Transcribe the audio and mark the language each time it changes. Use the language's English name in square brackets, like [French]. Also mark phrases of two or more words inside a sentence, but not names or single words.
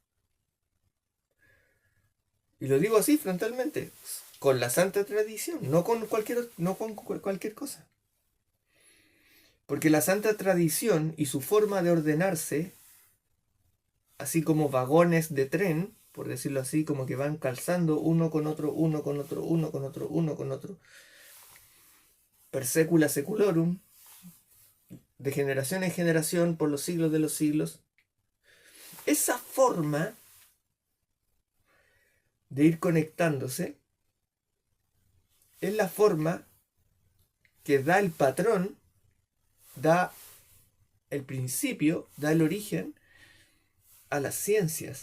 [Spanish] Y lo digo así frontalmente, con la santa tradición, no con cualquier cosa. Porque la santa tradición y su forma de ordenarse, así como vagones de tren, por decirlo así, como que van calzando uno con otro, uno con otro, uno con otro, uno con otro, [Latin] per secula seculorum, [Spanish] de generación en generación, por los siglos de los siglos. Esa forma de ir conectándose es la forma que da el patrón, da el principio, da el origen a las ciencias.